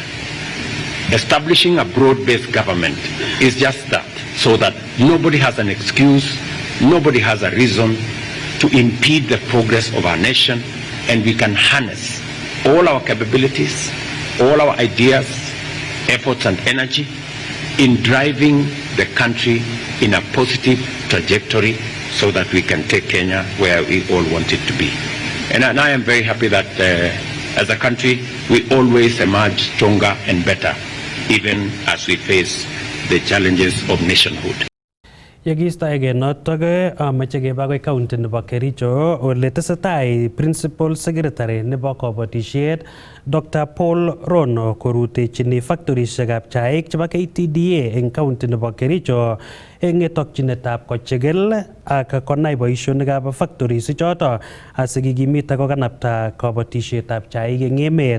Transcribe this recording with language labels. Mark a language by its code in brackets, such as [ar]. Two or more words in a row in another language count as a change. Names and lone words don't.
[en] Establishing a broad-based government is just that, so that nobody has an excuse, nobody has a reason to impede the progress of our nation, and we can harness all our capabilities, all our ideas, efforts and energy in driving the country in a positive trajectory so that we can take Kenya where we all want it to be. And I am very happy that as a country, we always emerge stronger and better, even as we face the challenges of nationhood. [kln] Yekiistoegei notok amache keba akoi county nebo Kericho ole tesetai [en] principal secretary [kln] nebo kabatisiet Dr. Paul Rono korutechini factorishekab chaik chebo KTDA eng county nebo Kericho eng tokchinetab kochigil ak konai boisionikab factories ichoto asikikimit ak kokanapta kabatisietab chaik eng emet.